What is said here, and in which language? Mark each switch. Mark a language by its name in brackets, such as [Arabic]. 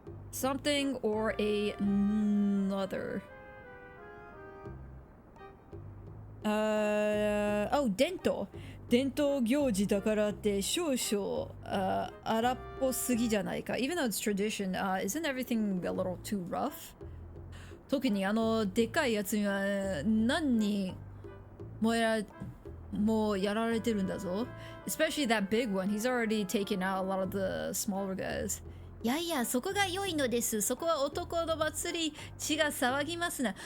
[English] Something or another. [Japanese] Oh, 伝統行事だからって少々荒っぽすぎじゃないか. [English] Even though it's tradition, isn't everything a little too rough? [Japanese] 特にでかいやつには何人もやられてるんだぞ. [English] Especially that big one. He's already taken out a lot of the smaller guys. [Japanese] いやいや、そこが良いのです。そこは男の祭り、血が騒ぎますな。